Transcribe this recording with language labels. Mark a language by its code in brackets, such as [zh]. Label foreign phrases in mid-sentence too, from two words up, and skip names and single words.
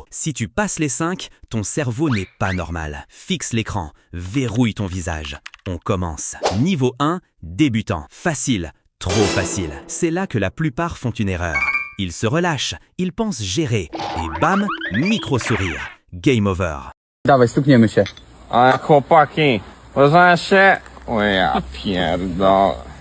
[fr] Si tu passes les 5, ton cerveau n'est pas normal. Fixe l'écran, verrouille ton visage. On commence. Niveau 1, débutant. Facile, trop facile. C'est là que la plupart font une erreur. Ils se relâchent, ils pensent gérer. Et bam, micro-sourire. Game over. [pl] Dawaj, stukniemy się. Ale chłopaki, poznacie? O ja pierdolę.